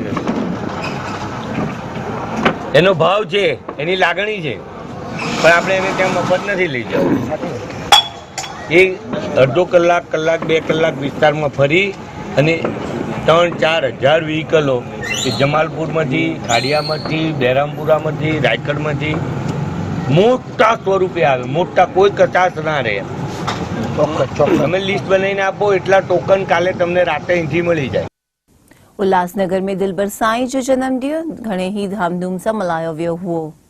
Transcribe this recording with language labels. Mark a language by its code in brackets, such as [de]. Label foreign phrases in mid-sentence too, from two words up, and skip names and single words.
[gu] એનો ભાવ છે એની લાગણી છે પણ આપણે એને ત્યાં મફત નથી લઈ જવું એ અડધો કલાક 2 કલાક વિસ્તારમાં ફરી અને 3-4 હજાર વ્હીકલો એ જમાલપુરમાંથી ખાડિયામાંથી બહેરામપુરામાંથી રાયગઢમાંથી મોટા સ્વરૂપે આવે મોટા કોઈ કચાશ ના રહે તમે લિસ્ટ બનાવીને આપો એટલા ટોકન કાલે તમને રાતે અહીંથી મળી જાય। [sd] उल्लासनगर में दिलबर साईं जो जन्मदिन घणे ही धामधूम सां मल्हायो वियो हुओ।